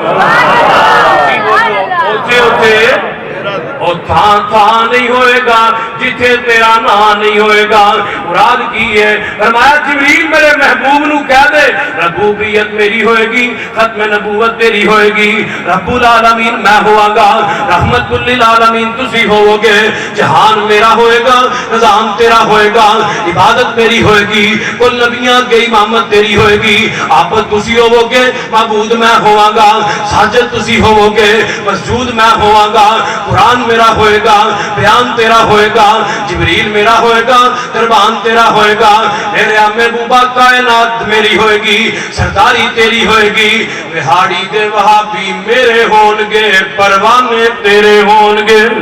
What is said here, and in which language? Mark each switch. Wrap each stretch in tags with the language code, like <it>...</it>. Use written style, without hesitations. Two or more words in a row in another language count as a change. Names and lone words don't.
<pa>تھاں نہیں ہوئے گا جتھے تیرا نا نہیں ہوئے گا. مراد کی ہے? فرمایا جبریل میرے محبوب نوں کہہ دے ربوبیت میری ہوئے گی، ختم نبوت تیری ہوئے گی,</pa> <ar>رب العالمين</ar> <pa>میں ہوواں گا، رحمۃ</pa> <ar>للعالمين</ar> <pa>تسی ہووو گے، جہان میرا ہوئے گا، نظام تیرا ہوئے گا، عبادت میری ہوئے گی، کل نبیاں کے امامت تیری ہوئے گی، آپت تسی ہووو گے، معبود میں ہوواں گا، ساجد تسی ہووو گے، مسجود میں ہوواں گا، قرآن میرا ہوئے گا، بیان تیرا ہوئے گا، جبریل میرا ہوئے گا، دربان تیرا ہوئے گا، میرے آمے بوبا کائنات میری ہوئے گی، سرداری تیری ہوئے گی، بہاڑی دے وہابی میرے ہون گے، پروانے تیرے ہون گے.</pa>